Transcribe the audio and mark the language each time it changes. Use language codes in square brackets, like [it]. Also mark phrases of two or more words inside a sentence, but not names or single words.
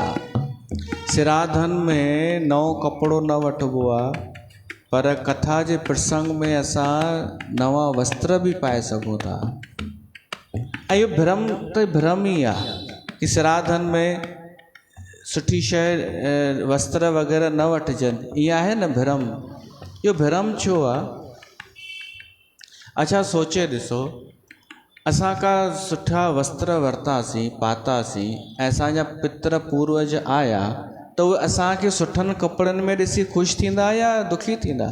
[sd] सिराधन में नओं कपिड़ो न वठिबो आहे, पर कथा जे प्रसंग में असां नवा वस्त्र बि पाए सघूं था। ऐं इहो भ्रम त भ्रम ई आहे कि सिराधन में सुठी शइ वस्त्र वग़ैरह न वठिजनि, ईअं आहे न भ्रम। इहो भ्रम छो आहे? अच्छा सोचे ॾिसो, असां का सुठा वस्त्र वरितासीं पातासीं ऐं असांजा पितर पूर्वज आया त उहे असांखे सुठनि कपिड़नि में ॾिसी ख़ुशि थींदा या दुखी थींदा?